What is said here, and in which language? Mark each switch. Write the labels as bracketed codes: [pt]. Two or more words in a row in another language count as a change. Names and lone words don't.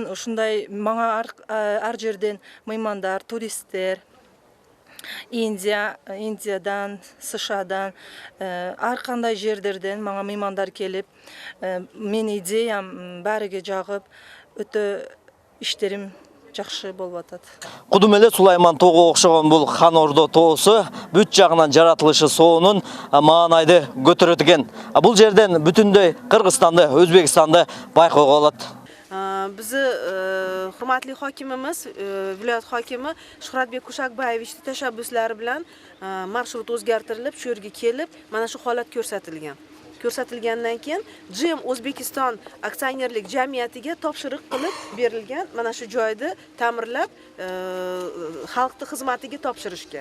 [ky] Ушундай мага ар жерден меймандар, туристтер, Индиядан, США-дан, ар кандай жерлерден мага меймандар келип, менин идеям баарыга жагып, өтө иштерим жакшы болуп атат. Кудум эле Сулайман тоого окшогон бул Хан Ордо тоосу бүт жагынан жаратылышы соонун маанайды көтөрөт экен. Бул жерден бүтүндөй Кыргызстанды, Өзбекстанды байкоого болот. [uz] Bizi hurmatli hokimimiz, viloyat hokimi Shuhratbek Kushakbayevich tashabbuslari bilan marshrut o'zgartirilib, shu yerga kelib, mana shu holat ko'rsatilgandan keyin GM O'zbekiston aksionerlik jamiyatiga topshiriq qilib berilgan, mana shu joyni ta'mirlab xalqning xizmatiga topshirishga.